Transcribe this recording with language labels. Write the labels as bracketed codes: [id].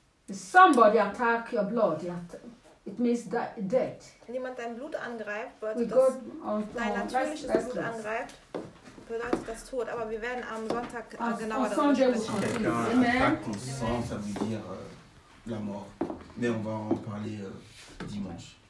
[en] Somebody attack your blood. It means death. [de] Wenn jemand dein Blut angreift, bedeutet das natürliches Blut angreift. Bedeutet das Tod, aber wir werden am Sonntag genauer darüber sprechen. [fr] Quelqu'un attaque ton sang, ça veut dire la mort. Mais on va en parler dimanche.